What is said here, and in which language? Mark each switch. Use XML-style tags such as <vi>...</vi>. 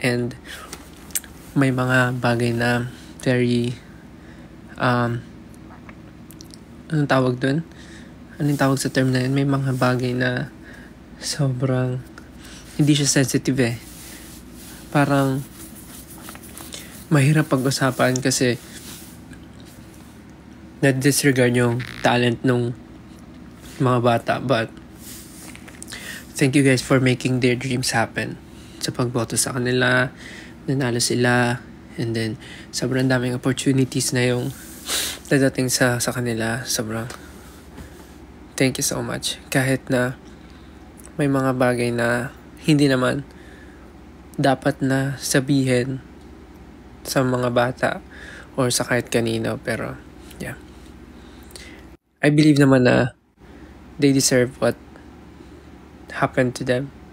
<tl>And may mga bagay na very anong tawag dun? Anong tawag sa term na yun? May mga bagay na sobrang hindi siya sensitive eh. Parang mahirap pag-usapan kasi na-disregard yung talent ng mga bata.</tl> <en>But thank you guys for making their dreams happen.</en> <tl>Sa pagboto sa kanila, nanalo sila,</tl> <en>and then</en> <tl>sobrang daming opportunities na yung dadating sa kanila. Sobrang</tl> <en>thank you so much.</en> <tl>Kahit na may mga bagay na hindi naman dapat na sabihin sa mga bata or sa kahit kanino, pero Yeah.</tl> <en>I believe</en> <tl>naman na</tl> <en>they deserve what happened to them.</en>